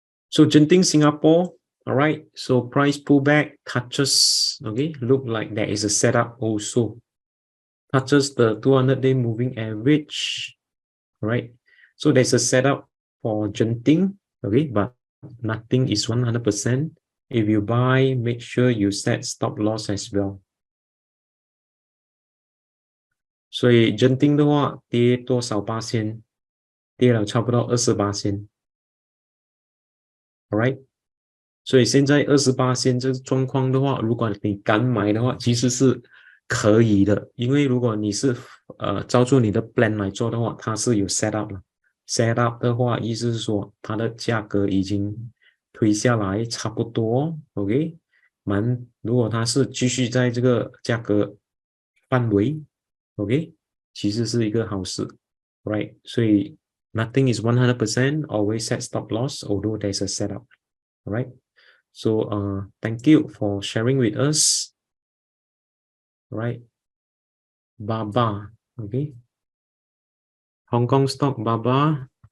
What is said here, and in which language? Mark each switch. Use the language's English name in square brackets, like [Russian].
[English] So Genting Singapore, all right. So price pullback touches, okay, look like there is a setup also. Touches the 200-day moving average, right? So there's a setup for Genting, okay, but nothing is 100%. If you buy, make sure you set stop loss as well. [Chinese] 所以 Genting 的话跌多少%？ 跌了差不多20%。 Alright， 所以现在28%这个状况的话，如果你敢买的话，其实是可以的，因为如果你是照住你的 plan 来做的话，它是有 set up 了。 set up 的话，意思是说它的价格已经推下来差不多 ，OK， 如果它是继续在这个价格范围 ，OK， 其实是一个好事 ，right？ [English] 所以 nothing is 100%， always set stop loss although there's a setup， right？ So thank you for sharing with us, right? Baba, okay? Hong Kong stock Baba.